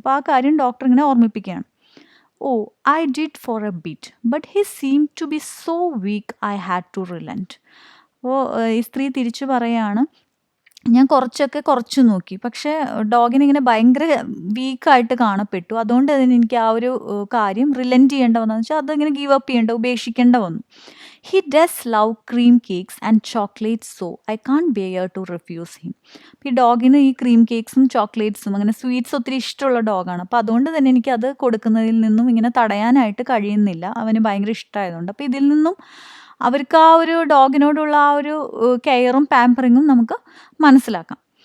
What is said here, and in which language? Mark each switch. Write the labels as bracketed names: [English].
[Malayalam] അപ്പോൾ ആ കാര്യം ഡോക്ടർ ഇങ്ങനെ ഓർമ്മിപ്പിക്കുകയാണ്. [English] Oh I did for a bit but he seem to be so weak I had to relent. [Malayalam] അപ്പോൾ ഈ സ്ത്രീ തിരിച്ചു പറയാണ്, ഞാൻ കുറച്ച് നോക്കി, പക്ഷേ ഡോഗിനിങ്ങനെ ഭയങ്കര വീക്കായിട്ട് കാണപ്പെട്ടു. അതുകൊണ്ട് തന്നെ എനിക്ക് ആ ഒരു കാര്യം റിലൻറ്റ് ചെയ്യേണ്ട വന്നതെന്ന് വെച്ചാൽ അതിങ്ങനെ ഗീവ് അപ്പ് ചെയ്യേണ്ട, ഉപേക്ഷിക്കേണ്ട വന്നു. [English] He does love cream cakes and chocolates, so I can't bear to refuse him. [Malayalam] ഈ ഡോഗിന് ഈ ക്രീം കേക്ക്സും ചോക്ലേറ്റ്സും അങ്ങനെ സ്വീറ്റ്സ് ഒത്തിരി ഇഷ്ടമുള്ള ഡോഗാണ്. അപ്പോൾ അതുകൊണ്ട് തന്നെ എനിക്കത് കൊടുക്കുന്നതിൽ നിന്നും ഇങ്ങനെ തടയാനായിട്ട് കഴിയുന്നില്ല. അവന് ഭയങ്കര ഇഷ്ടമായതുകൊണ്ട്. അപ്പോൾ ഇതിൽ നിന്നും അവർക്ക് ആ ഒരു ഡോഗിനോടുള്ള ആ ഒരു കെയറും പാമ്പറിങ്ങും നമുക്ക് മനസ്സിലാക്കാം.